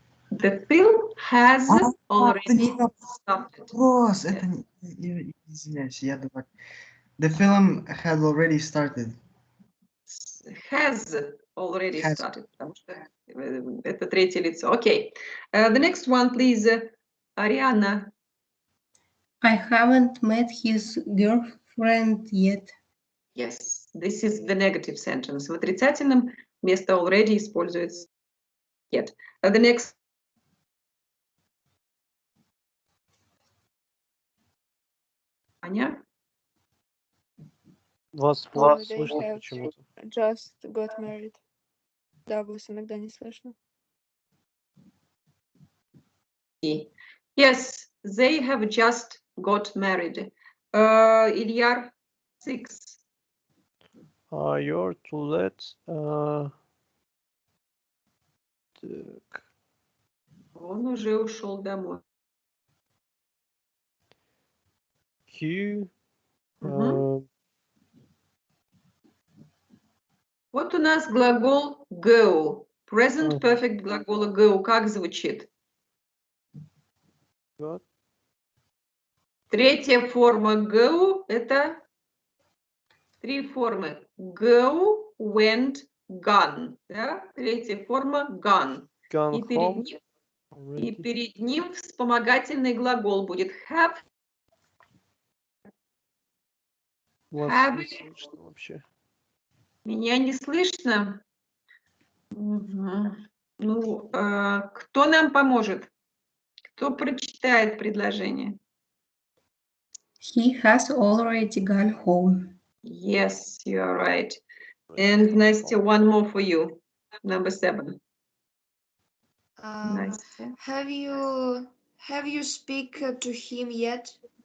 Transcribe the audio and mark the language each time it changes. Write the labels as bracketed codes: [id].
[en] The film has already started. [ru] Boss, это извиняюсь, я дурак. [en] The film had already started. Has already started, [ru] потому что это третье лицо. [en] Okay. The next one, please, Ariana. I haven't met his girlfriend yet. Yes, this is the negative sentence. [ru] В отрицательном вместо already используется yet. [en] The next. [ru] Аня? Вас плохо слышно почему-то. [en] Just got married. [ru] Да, вас иногда не слышно. [en] Yes, they have just got married. Ильяр, 6. You're too late. [ru] Так. Он уже ушел домой. Q. Вот у нас глагол go. Present perfect глагола go как звучит? [en] Got. [ru] Третья форма go это три формы. [en] Go, went, gone. Да? [ru] Третья форма gone. [en] Gone home. [ru] И перед ним вспомогательный глагол будет have. Вас не слышно вообще. Меня не слышно? Угу. Ну, кто нам поможет? Кто прочитает предложение? [en] He has already gone home. Yes, you are right. And Nastya, one more for you. Number 7. Nastya. Have you speak to him yet?